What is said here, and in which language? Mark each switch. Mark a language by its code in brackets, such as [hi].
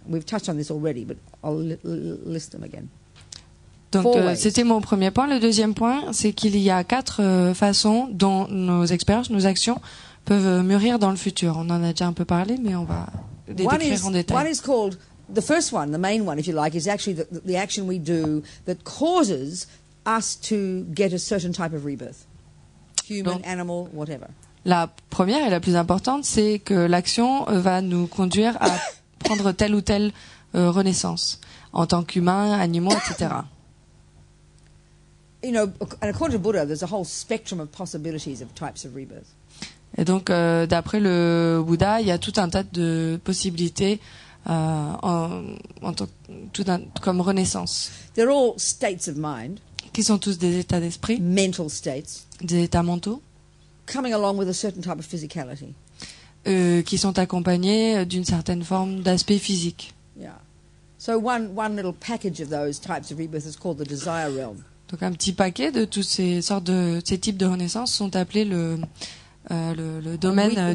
[en] We've touched on this already, but I'll list them again. [fr] Donc c'était mon premier point. Le deuxième point, c'est qu'il y a 4 façons dont nos expériences, nos actions peuvent mûrir dans le futur. On en a déjà un peu parlé, mais on va les décrire en détail. [en] One is called, the first one, the main one, if you like, is actually the action we do that causes us to get a certain type of rebirth. Human, animal, whatever. [fr] La première et la plus importante, c'est que l'action va nous conduire à prendre telle ou telle renaissance en tant qu'humains, animaux, etc. [en] And according to Buddha, there's a whole spectrum of possibilities of types of rebirth. [fr] Et donc, d'après le Bouddha, il y a tout un tas de possibilités comme renaissance. [en] They're all states of mind. [fr] Qui sont tous des états d'esprit. [en] Mental states. [fr] Des états mentaux. [en] coming along with a certain type of physicality. [fr] Qui sont accompagnés d'une certaine forme d'aspect physique. [en] Yeah. So one little package of those types of rebirth is called the desire realm. [fr] Donc un petit paquet de tous ces types de renaissance sont appelés le domaine